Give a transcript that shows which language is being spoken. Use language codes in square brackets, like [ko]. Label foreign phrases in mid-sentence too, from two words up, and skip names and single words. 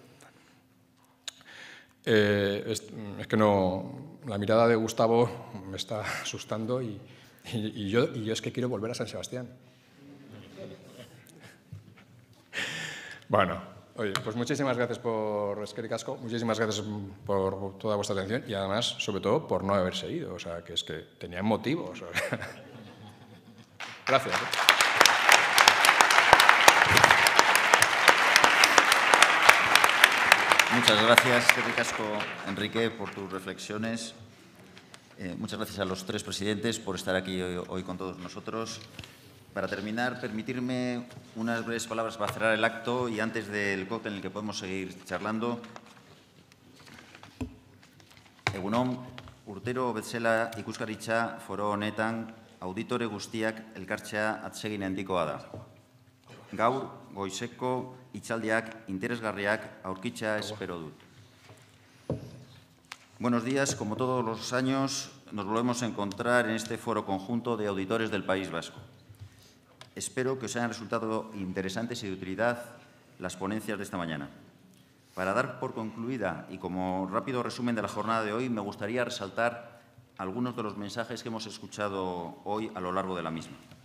[es] Es que no, la mirada de Gustavo me está asustando y yo es que quiero volver a San Sebastián. Bueno. Oye, pues muchísimas gracias por [eu] eskerrik asko, [es] muchísimas gracias por toda vuestra atención y además, sobre todo, por no haberse ido. O sea, que es que tenían motivos. O sea. Gracias. Muchas gracias, [eu] eskerrik asko, [es] Enrique, por tus reflexiones. Muchas gracias a los 3 presidentes por estar aquí hoy con todos nosotros. Para terminar, permitirme unas breves palabras para cerrar el acto y antes del cóctel en el que podemos seguir charlando. [eu] Egun on, urtero bezala ikuskaritza foro honetan auditore guztiak elkartzea atsegin handikoa da. Gaur, goizeko hitzaldiak interesgarriak aurkitzea espero dut. [es] Buenos días, como todos los años, nos volvemos a encontrar en este foro conjunto de auditores del País Vasco. Espero que os hayan resultado interesantes y de utilidad las ponencias de esta mañana. Para dar por concluida y como rápido resumen de la jornada de hoy, me gustaría resaltar algunos de los mensajes que hemos escuchado hoy a lo largo de la misma.